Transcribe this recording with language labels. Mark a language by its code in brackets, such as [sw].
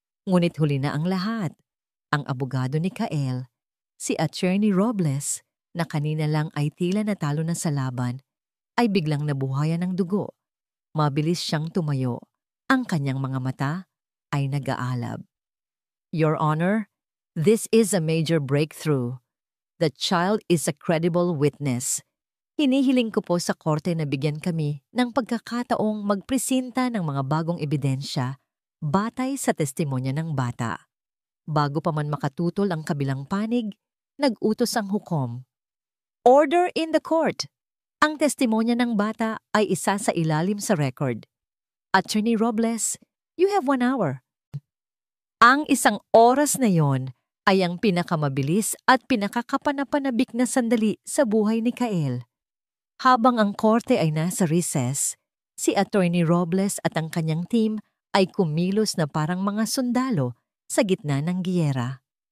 [tl] Ngunit huli na ang lahat. Ang abogado ni Kael, si Attorney Robles, na kanina lang ay tila natalo na sa laban, ay biglang nabuhayan ng dugo. Mabilis siyang tumayo. Ang kanyang mga mata ay nag-aalab. [en] Your Honor, this is a major breakthrough. The child is a credible witness. [tl] Hinihiling ko po sa korte na bigyan kami ng pagkakataong magpresenta ng mga bagong ebidensya batay sa testimonya ng bata. Bago pa man makatutol ang kabilang panig, nag-utos ang hukom. [en] Order in the court! [tl] Ang testimonya ng bata ay isa sa ilalim sa record. [en] Attorney Robles, you have 1 hour. [tl] Ang isang oras na yon ay ang pinakamabilis at pinakakapanapanabik na sandali sa buhay ni Kael. Habang ang korte ay nasa recess, si Attorney Robles at ang kanyang team ay kumilos na parang mga sundalo sa gitna ng giyera.